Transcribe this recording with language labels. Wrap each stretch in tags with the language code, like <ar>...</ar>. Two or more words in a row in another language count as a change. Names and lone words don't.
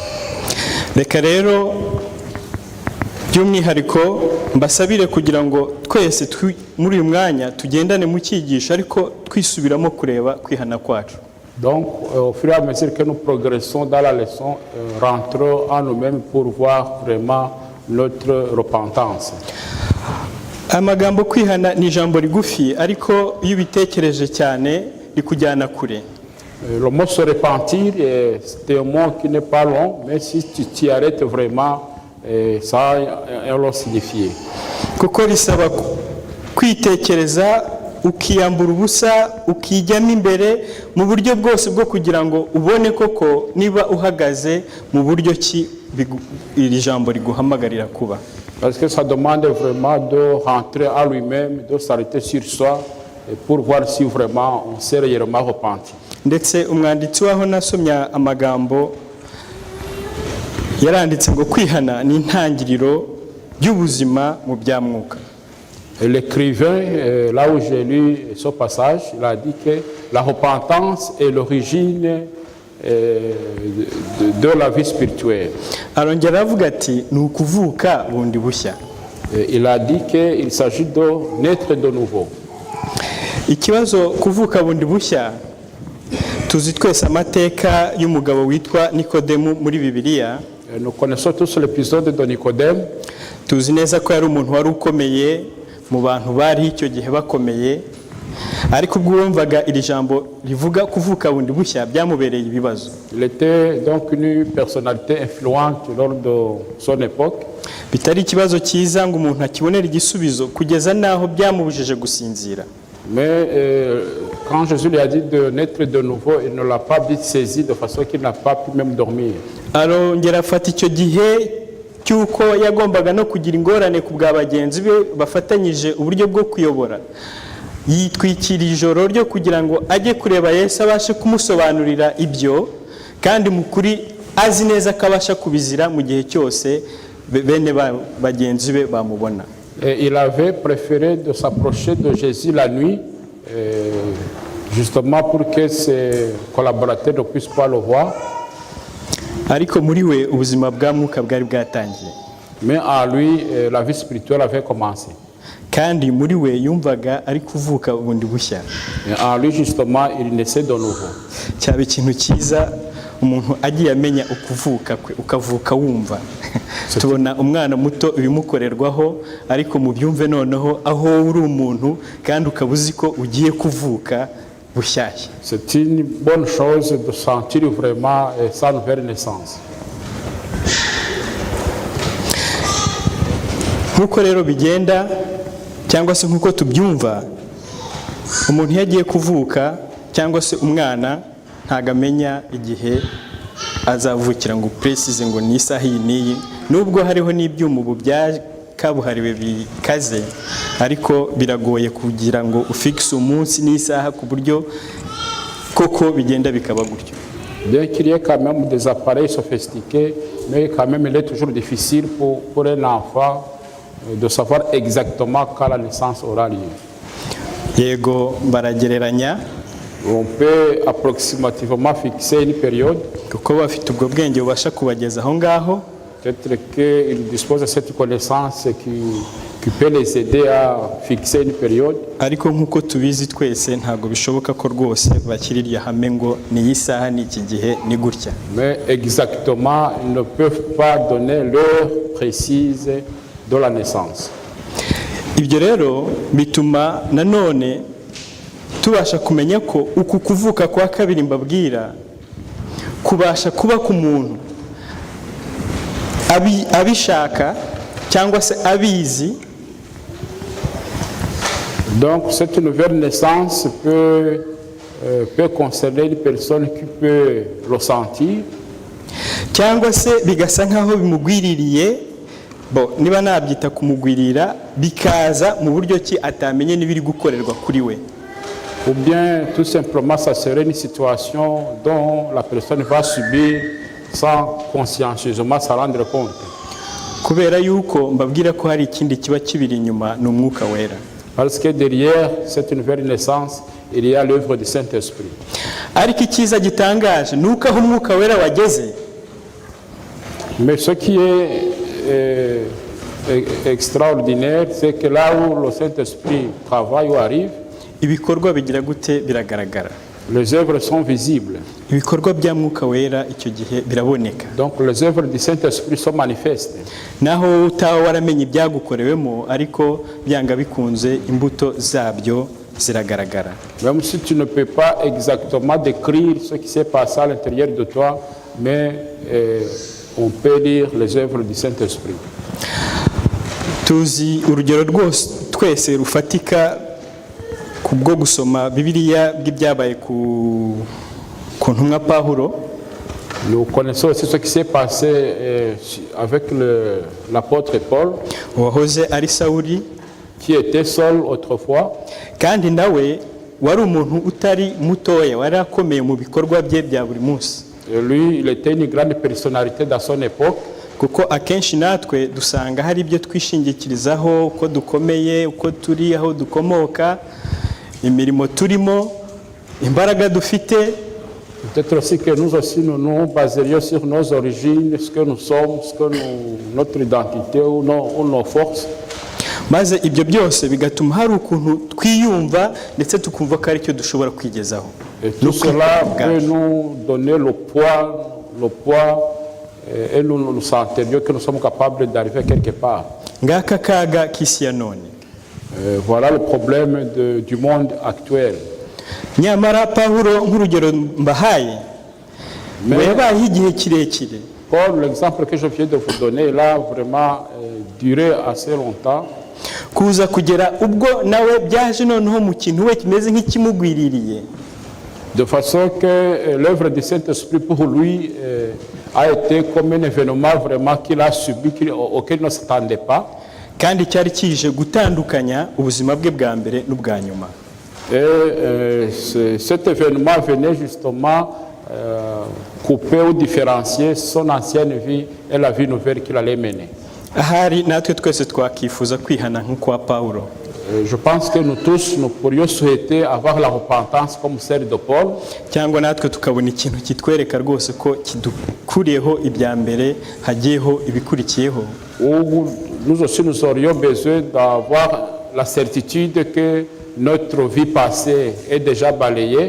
<rw>reka rero by'umwihariko mbasabire kugira ngo twese muri uyu mwanya tugendane mu cyigisho ariko twisubiramo kureba kwihana kwacu.</rw> <fr>Donc, au fur et à mesure que nous progressons dans la leçon, rentrons en nous-mêmes pour voir vraiment notre repentance.</fr> <rw>Amagambo kwihana ni ijambo rigufi ariko iyo ubitekereje cyane rikujyana kure.</rw> <fr>Le mot se repentir, c'est un mot qui n'est pas long, mais si tu t'y arrêtes vraiment, ça a un long signifié.</fr> <rw>Kuko risaba kwitekereza ukiyambura ubusa ukijyamo imbere mu buryo bwose bwo kugira ngo ubone koko niba uhagaze mu buryo ki iri jambo riguhamagarira kuba.</rw> <fr>Parce que ça demande vraiment de rentrer en lui-même, de s'arrêter sur soi pour voir si vraiment on s'est réellement repenti.</fr> <rw>Ndetse umwanditsi waho nasomye amagambo yaranditse ngo kwihana ni intangiriro y'ubuzima mu bya mwuka.</rw> <fr>L'écrivain, là où j'ai lu ce passage, il a dit que la repentance est l'origine de la vie spirituelle.</fr> <rw>Arongera avuga ati ni ukuvuka bundi bushya.</rw> <fr>Il a dit qu'il s'agit de naître de nouveau.</fr> <rw>Ikibazo kuvuka bundi bushya tuzi twese amateka y'umugabo witwa Nikodemu muri Bibiliya.</rw> <fr>Nous connaissons tous l'épisode de Nicodème.</fr> <rw>Tuzi neza ko yari umuntu wari ukomeye mu bantu bari icyo gihe bakomeye, ariko ubwo wumvaga iri jambo rivuga kuvuka bundi bushya byamubereye ibibazo.</rw> <fr>Il était donc une personnalité influente lors de son époque.</fr> <rw>Bitari ikibazo cyiza ngo umuntu akibonera igisubizo kugeza naho byamubujije gusinzira.</rw> <fr>Mais quand Jésus lui a dit de naître de nouveau, il ne l'a pas vite saisi de façon qu'il n'a pas pu même dormir.</fr> <rw>Arongera afata icyo gihe cyuko yagombaga no kugira ingorane ku bwa bagenzi be bafatanyije uburyo bwo kuyobora. Yitwikira ijoro ryo kugira ngo ajye kureba Yesu abashe kumusobanurira ibyo, kandi mukuri azi neza ko abasha kubizira mu gihe cyose bene bagenzi be bamubona.</rw> <fr>Il avait préféré de s'approcher de Jésus la nuit, justement pour que ses collaborateurs ne puissent pas le voir.</fr> <rw>Ariko muri we ubuzima bwa mwuka bwari bwatangiye.</rw> <fr>Mais en lui, la vie spirituelle avait commencé.</fr> <rw>Kandi muri we yumvaga ari kuvuka bundi bushya.</rw> <fr>En lui, justement, il naissait de nouveau.</fr> <rw>Cyaba ikintu cyiza umuntu agiye amenya ukuvuka kwe, ukavuka wumva. Tubona umwana muto ibimukorerwaho, ariko mu byumve noneho aho uri umuntu kandi ukabuzi ko ugiye kuvuka bushyashya.</rw> <fr>C'est une bonne chose de sentir vraiment sa nouvelle naissance.</fr> <rw>Nkuko rero bigenda cyangwa se nkuko tubyumva, umuntu yagiye kuvuka cyangwa se umwana ntagamenya igihe azavukira ngo precise ngo ni isaha iyi n'iyi, nubwo hariho n'ibyuma ubu byakabuhariwe bikaze, ariko biragoye kugira ngo ufixe umunsi n'isaha ku buryo koko bigenda bikaba gutyo.</rw> <fr>Bien qu'il y ait quand même des appareils sophistiqués, mais quand même il est toujours difficile pour un enfant de savoir exactement quand la naissance aura lieu.</fr> <rw>Yego baragereranya.</rw> <fr>On peut approximativement fixer une période.</fr> <rw>Kuko bafite ubwo bwenge bubasha kubageza aho ngaho.</rw> <fr>Peut-être qu'ils disposent de cette connaissance qui peut les aider à fixer une période.</fr> <rw>Ariko nkuko tubizi twese ntago bishoboka ko rwose bakiririye hame ngo ni isaha ni iki gihe ni gutya.</rw> <fr>Mais exactement, ils ne peuvent pas donner l'heure précise de la naissance.</fr> <rw>Ibyo rero bituma nanone tubasha kumenya ko uku kuvuka kwa kabiri mbabwira kubasha kuba ku muntu abishaka cyangwa se abizi.</rw> <fr>Donc cette nouvelle naissance peut concerner une personne qui peut le sentir.</fr> <rw>Cyangwa se bigasa nkaho bimugwiririye, bo niba nabyita kumugwirira bikaza mu buryo ki atamenye n'ibiri gukorerwa kuri we.</rw> <fr>Ou bien tout simplement ça serait une situation dont la personne va subir sans consciencieusement s'en rendre compte.</fr> <rw>Kubera yuko mbabwira ko hari ikindi kiba kibiri inyuma n'umwuka wera.</rw> <fr>Parce que derrière cette nouvelle naissance, il y a l'œuvre du Saint-Esprit.</fr> <rw>ariko icyiza gitangaje ni uko aho umwuka wera wageze,</rw> <fr>Mais ce qui est extraordinaire, c'est que là où le Saint-Esprit travaille ou arrive,</fr> <rw>ibikorwa bigira gute biragaragara.</rw> <fr>les œuvres sont visibles.</fr> <rw>Ibikorwa bya mwuka wera icyo gihe biraboneka.</rw> <fr>Donc les œuvres du Saint-Esprit sont manifestes.</fr> <rw>Naho utaba waramenye ibyagukorewemo, ariko byanga bikunze imbuto zabyo ziragaragara.</rw> <fr>Même si tu ne peux pas exactement décrire ce qui s'est passé à l'intérieur de toi, mais on peut lire les œuvres du Saint-Esprit.</fr> <rw>Tuzi urugero rwose twese rufatika kubwo gusoma Bibiliya bw'ibyabaye ku ntumwa Pawulo.</rw> <fr>Nous connaissons aussi ce qui s'est passé avec l'apôtre Paul,</fr> <rw>wahoze ari Sawuli,</rw> <fr>qui était seul autrefois,</fr> <rw>kandi nawe wari umuntu utari mutoya, wari akomeye mu bikorwa bye bya buri munsi.</rw> <fr>et lui, il était une grande personnalité dans son époque.</fr> <rw>Kuko akenshi natwe dusanga hari ibyo twishingikirizaho, uko dukomeye, uko turi, aho dukomoka, imirimo turimo, imbaraga dufite.</rw> <fr>Peut-être aussi que nous aussi, nous nous baserions sur nos origines, ce que nous sommes, notre identité ou nos forces.</fr> <rw>Maze ibyo byose bigatuma hari ukuntu twiyumva ndetse tukumva ko ari cyo dushobora kwigezaho.</rw> <fr>Et tout cela peut nous donner le poids et nous sentir que nous sommes capables d'arriver quelque part.</fr> <rw>Ngaka kaga k'isi ya none.</rw> <fr>Voilà le problème du monde actuel.</fr> <rw>Nyamara Pawulo nk'urugero mbahaye, yabayeho igihe kirekire.</rw> <fr>Paul, l'exemple que je viens de vous donner, là, vraiment duré assez longtemps.</fr> <rw>Kuza kugera ubwo nawe byaje noneho mu kintu we kimeze nk'ikimugwiririye.</rw> <fr>De façon que l'œuvre du Saint-Esprit pour lui a été comme un événement vraiment qu'il a subi, auquel il ne s'attendait pas.</fr> <rw>Kandi cyari kije gutandukanya ubuzima bwe bwa mbere n'ubwa nyuma.</rw> <fr>Et cet événement venait justement couper ou différencier son ancienne vie et la vie nouvelle qu'il allait mener.</fr> <rw>Ahari natwe twese twakifuza kwihana nk'ukwa Pawulo.</rw> <fr>Je pense que nous tous, nous pourrions souhaiter avoir la repentance comme celle de Paul.</fr> <rw>Cyangwa natwe tukabona ikintu kitwereka rwose ko kidukuriyeho ibya mbere hagiyeho ibikurikiyeho.</rw> <fr>Ou nous aussi nous aurions besoin d'avoir la certitude que notre vie passée est déjà balayée.</fr>